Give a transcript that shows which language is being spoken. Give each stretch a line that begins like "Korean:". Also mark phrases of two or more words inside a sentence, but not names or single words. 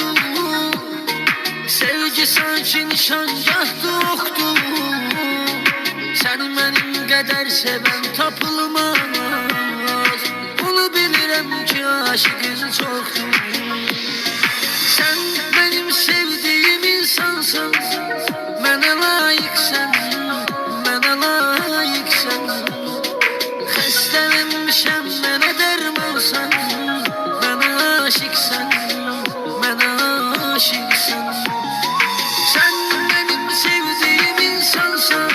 Azerbaijani: Sevgi sanki nişangahdı oxtu.
Turkish: Seni benim kadar seven tapılmaz.
Azerbaijani: Bunu bilirəm ki aşıqın çoxdu.
Turkish: Sen benim sevdiğim insansın.
Azerbaijani: Mənə layiqsən, mənə layiqsən. Xəstələnmişəm, mənə dərmansan. Mənə aşiqsən, mənə aşiqsən.
Turkish: Sen benim sevdiğim insansan.